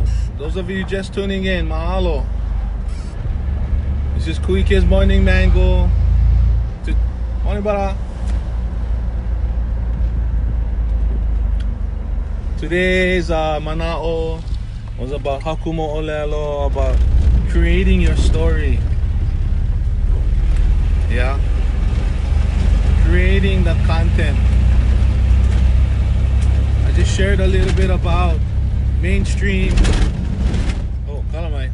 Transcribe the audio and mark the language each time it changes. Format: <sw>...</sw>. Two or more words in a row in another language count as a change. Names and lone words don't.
<en>Those of you just tuning in, mahalo. This is Kuike's Morning Mango. Morning, bara. Today's manao was about</en> <haw>Haku moʻolelo,</haw> <en>about creating your story. Yeah, creating the content. I just shared a little bit about mainstream. Oh, kalamai.</en>